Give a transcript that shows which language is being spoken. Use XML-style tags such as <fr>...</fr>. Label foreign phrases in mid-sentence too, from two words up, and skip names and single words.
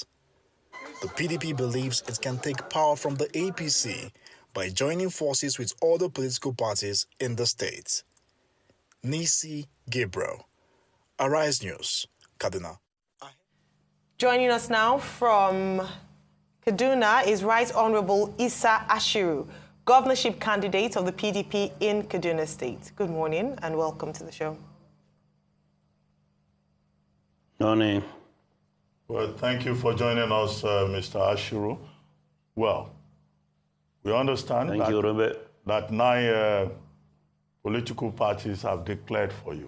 <en>The PDP believes it can take power from the APC by joining forces with other political parties in the state. Nisi Gabriel, Arise News, Kaduna. Joining us now from Kaduna is Right Honorable Isa Ashiru, governorship candidate of the PDP in Kaduna State. Good morning and welcome to the show. Morning. Well, thank you for joining us, Mr. Ashiru. Well, we understand that 9 political parties have declared for you.</en>